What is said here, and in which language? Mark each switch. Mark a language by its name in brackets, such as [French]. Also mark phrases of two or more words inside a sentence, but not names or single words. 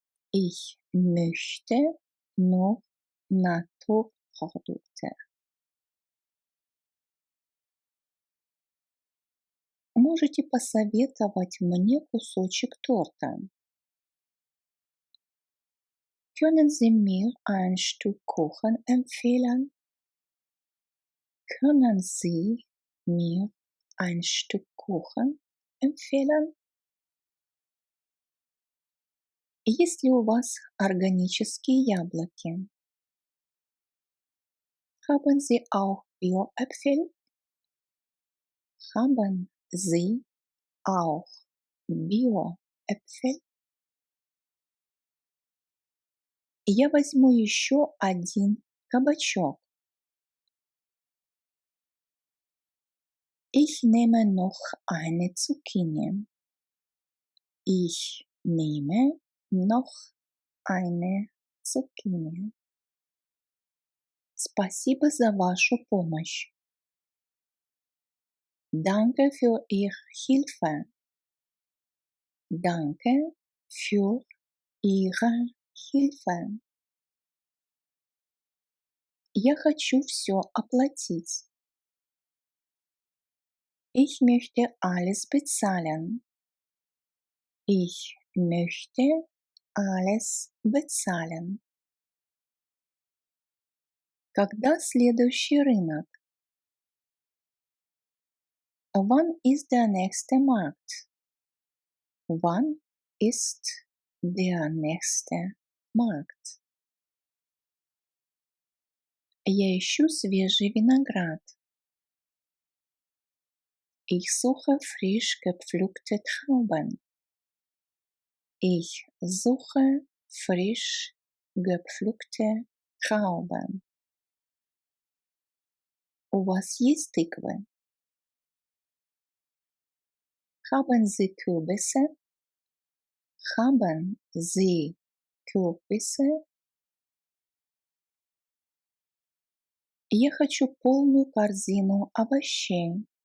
[German] Ich möchte nur Naturprodukte. [Russian] Можете посоветовать мне кусочек торта? [German] Können Sie mir ein Stück Kuchen empfehlen? Können Sie mir ein Stück Kuchen empfehlen? [Russian] Есть ли у вас органические яблоки? [German] Haben Sie auch Bio-Äpfel? Haben Sie auch Bio-Äpfel? [Russian] Я возьму еще один кабачок. [German] Ich nehme noch eine Zucchini. Ich nehme noch eine Zucchini. [Russian] Спасибо за вашу помощь. [German] Danke für Ihre Hilfe. Danke für Ihre Hilfe. [Russian] Я хочу все оплатить. [German] Ich möchte alles bezahlen. Ich möchte alles bezahlen. [Russian] Когда следующий рынок? [German] Wann ist der nächste Markt? Wann ist der nächste Markt? [Russian] Я ищу свежий виноград. [German] Ich suche frisch gepflückte Trauben. Ich suche frisch gepflückte Trauben. [Russian] У вас есть тыквы? [German] Haben Sie Kürbisse? Haben Sie Kürbisse? [Russian] Я хочу полную корзину овощей.